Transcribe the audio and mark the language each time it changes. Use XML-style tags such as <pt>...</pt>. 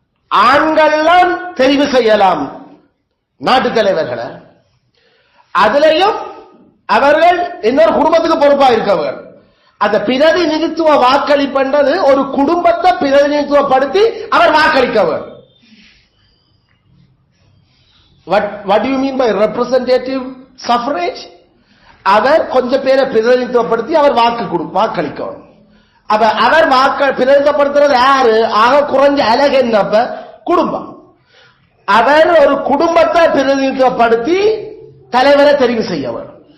<ta>ஆண்கள்லாம் தெரிவு செய்யலாம் நாட்டு தலைவர்களை. அதிலையும் அவர்கள் இன்னொரு குடும்பத்துக்கு பொறுப்பா இருக்கவர். அந்த பிரதிநிதித்துவ வாக்களிப்பது ஒரு குடும்பத்தை பிரதிநிதித்துவப்படுத்தி அவர் வாக்களிக்கவர்.</ta> <en>What do you mean by representative suffrage?</en> <ta>அவர் கொஞ்சம் பேரை பிரதிநிதித்துவப்படுத்தி அவர் வாக்களிக்கணும். அப்ப அவர் பிரதிநிதித்துவப்படுத்துறது யாரு? ஆக குறைஞ்ச அழகு என்னப்ப குடும்பம். அவர் ஒரு குடும்பத்தை பிரதிநிதித்துவப்படுத்தி தலைவரை தெரிவு செய்யவர்.</ta>